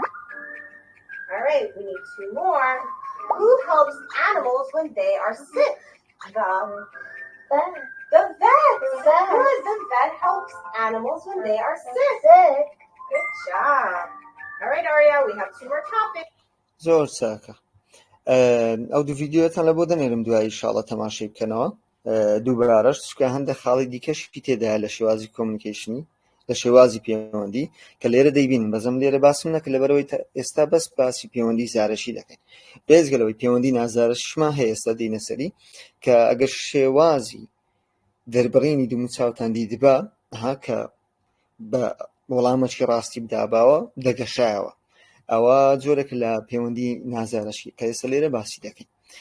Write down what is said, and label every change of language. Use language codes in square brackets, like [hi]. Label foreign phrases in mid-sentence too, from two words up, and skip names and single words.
[en] All right, we need 2 more. Who helps animals when they are sick? Vet. The vet. The vet. Good. The vet helps animals when they are sick. Sick. Good job. All right, Arya, we have 2 more topics. [ckb] زۆر چاکە. ئەو دوو ڤیدیۆتان لە بۆ دەنێرم دوایی ئینشاڵڵا تەماشای بکەنەوە دووبارەش چونکە هەندێک خاڵی دیکەشی تێدایە لە شێوازی کۆمونیکیشنی لە شێوازی پەیوەندی کە لێرە دەیبینن بەزەم لێرە باسم نەکە لەبەرەوەی ئێستا بەس باسی پەیوەندی زارەشی دەکەین بێزگەلەوەی پەیوەندی نازارەشیشمان هەیە ئێستا دێنە سەری کە ئەگەر شێوازی دەربڕینی دوو چاوتان دیدبا کە بە وەڵامەکی ڕاستی بداباوە دەگەشایەوە ئەوە جۆرێک لە پەیوەندی نازارەشی کە ئێستا لێرە باسی دەکەین